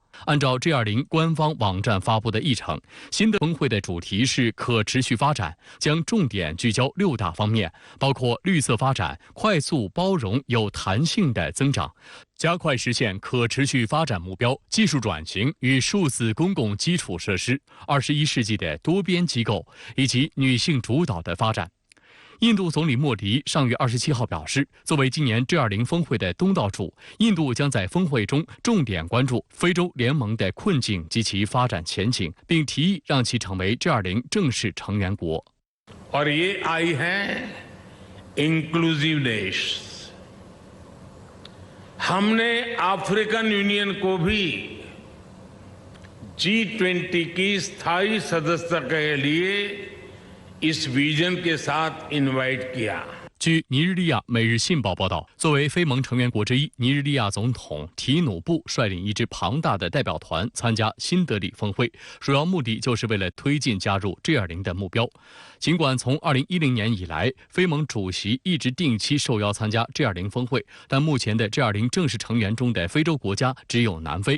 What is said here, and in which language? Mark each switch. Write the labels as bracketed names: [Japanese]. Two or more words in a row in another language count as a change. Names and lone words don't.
[Chinese] 按照 G20 官方网站发布的议程，新的峰会的主题是可持续发展，将重点聚焦6大方面，包括绿色发展、快速、包容、有弹性的增长、加快实现可持续发展目标、技术转型与数字公共基础设施、21世纪的多边机构以及女性主导的发展。印度总理莫迪上月27号表示，作为今年 G20 峰会的东道主，印度将在峰会中重点关注非洲联盟的困境及其发展前景，并提议让其成为 G20 正式成员国。 [Hindi] और ये आई है [English] inclusive nation. [Hindi] हमने अफ्रीकन यूनियन को भी G20 की स्थायी सदस्यता के लिए इस विजन के साथ इनवाइट किया। [Chinese] 据尼日利亚《每日信报》报道，作为非盟成员国之一，尼日利亚总统提努布率领一支庞大的代表团参加新德里峰会，主要目的就是为了推进加入 G20 的目标。尽管从2010年以来，非盟主席一直定期受邀参加 G20 峰会，但目前的 G20 正式成员中的非洲国家只有南非。